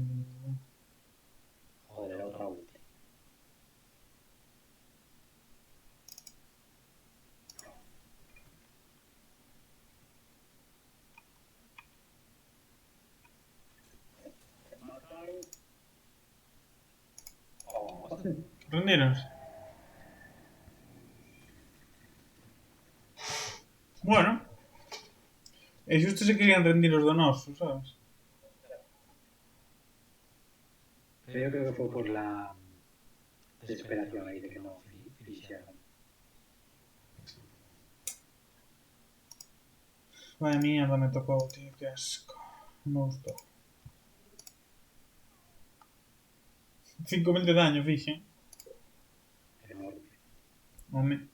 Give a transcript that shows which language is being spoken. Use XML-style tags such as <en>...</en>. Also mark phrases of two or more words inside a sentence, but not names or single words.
<es>Joder, era otra ulti. Oh.</es> <gl>Rendíronse. Bueno. E xusto se querían rendir os do noso, sabes?</gl> <es>Pero yo creo que fue por la desesperación ahí de que no finishieron. Vaya mierda</es> <gl>me tocou, tío. Que asco. Non me gustou. 5000 de daño, fixen. Enorme. Home.</gl>